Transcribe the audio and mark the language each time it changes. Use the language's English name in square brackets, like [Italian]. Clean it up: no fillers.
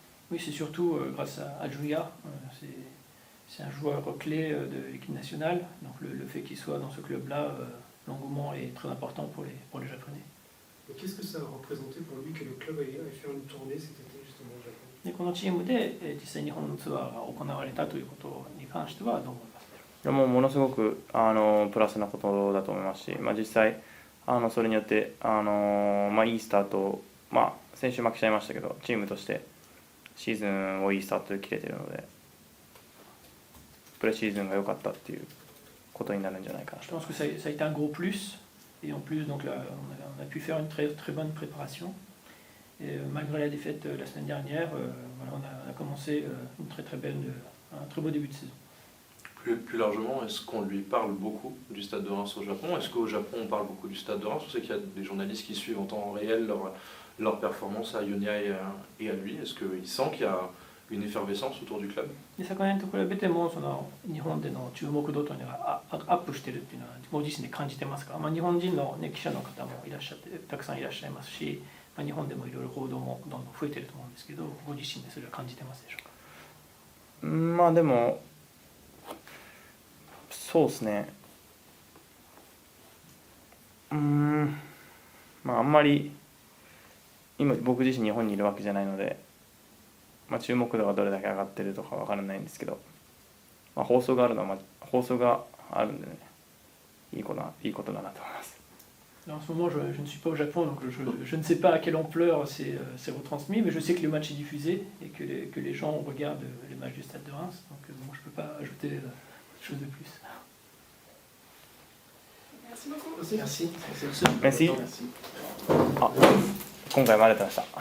[French] Oui, c'est surtout grâce à Julia. C'est un joueur clé de l'équipe nationale. Donc le fait qu'il soit dans ce club-là, l'engouement est très important pour les Japonais. Qu'est-ce que ça a représenté pour lui que le club ait fait une tournée cet été justement au Japon? [Japanese] でこのチームで実際日本のツアーが行われたということに関してはどう思いますか？いやもうものすごくプラスなことだと思いますし、まあ、実際それによってまあ、いいスタートを、まあ、先週負けちゃいましたけどチームとしてシーズンをいいスタートで切れているのでプレシーズンが良かったっていうことになるんじゃないかなと。 [French] Je pense que ça a été un gros plus et en plus donc là, on a pu faire une très bonne préparation. Et malgré la défaite la semaine dernière, voilà, on a commencé un très beau début de saison. Plus largement, est-ce qu'on lui parle beaucoup du Stade de Reims au Japon? Est-ce qu'au Japon on parle beaucoup du Stade de Reims? On sait qu'il y a des journalistes qui suivent en temps réel leur performance à Ionia et à lui. Est-ce qu'il sent qu'il y a une effervescence autour du club? [Japanese] で昨年と比べてもその日本での注目度というのがアップしているというのはご自身で感じてますか？まあ、日本人の、ね、記者の方もいらっしゃってたくさんいらっしゃいますし、まあ、日本でもいろいろ報道もどんどん増えていると思うんですけど、ご自身でそれは感じてますでしょうか？まあでもそうですね、まああんまり今僕自身日本にいるわけじゃないので、まあ、注目度がどれだけ上がってるとかわからないんですけど、まあ、放送があるのは、まあ、放送があるんでね、いいことだなと思います。 [French] En ce moment, je ne suis pas au Japon, donc je ne sais pas à quelle ampleur c'est retransmis, mais je sais que le match est diffusé et que les gens regardent les matchs du Stade de Reims, donc bon, je ne peux pas ajouter chose de plus. Merci beaucoup. Merci. Merci. [Japanese] あ、今回もありがとうございました。